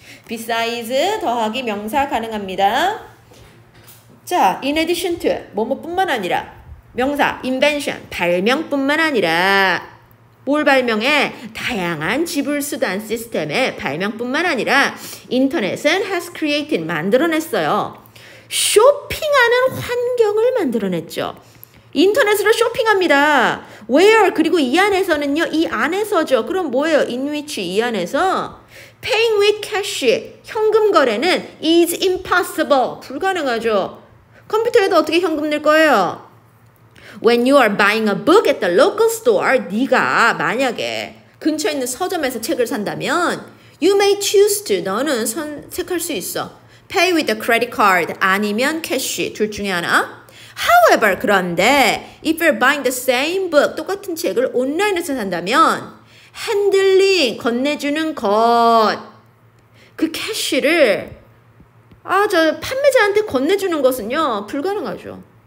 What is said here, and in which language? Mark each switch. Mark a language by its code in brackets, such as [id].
[ko] besides 더하기 명사 가능합니다. 자, in addition to 뭐뭐뿐만 아니라 명사 invention 발명뿐만 아니라 뭘 발명해? 다양한 지불 수단 시스템의 발명뿐만 아니라 인터넷은 [en] has created, [ko] 만들어냈어요. 쇼핑하는 환경을 만들어냈죠. 인터넷으로 쇼핑합니다. where, 그리고 이 안에서는요. 이 안에서죠. 그럼 뭐예요? in which, 이 안에서 [en] paying with cash, [ko] 현금 거래는 [en] is impossible, [ko] 불가능하죠. 컴퓨터에도 어떻게 현금 낼 거예요? [en] When you are buying a book at the local store, [ko] 네가 만약에 근처에 있는 서점에서 책을 산다면 [en] you may choose to, [ko] 너는 선택할 수 있어. [en] Pay with a credit card, [ko] 아니면 캐시, 둘 중에 하나. [en] However, [ko] 그런데 [en] if you're buying the same book, [ko] 똑같은 책을 온라인에서 산다면 핸들링, 건네주는 것, 그 캐시를 저 판매자한테 건네주는 것은요 불가능하죠.